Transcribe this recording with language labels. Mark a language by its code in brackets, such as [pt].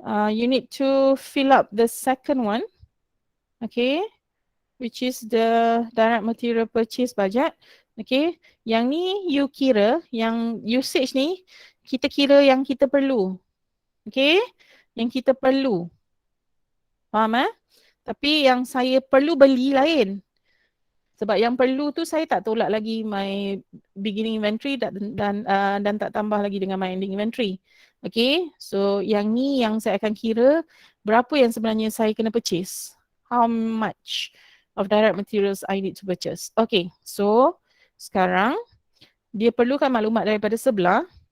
[en] You need to fill up the second one, okay, which is the direct material purchase budget. [ms] Okay, yang ni you kira, yang usage ni kita kira yang kita perlu. Okay, yang kita perlu. Faham Tapi yang saya perlu beli lain. Sebab yang perlu tu saya tak tolak lagi my beginning inventory dan tak tambah lagi dengan my ending inventory. Okay, so yang ni yang saya akan kira berapa yang sebenarnya saya kena purchase. [en] How much of direct materials I need to purchase. [ms] Okay, so sekarang dia perlukan maklumat daripada sebelah.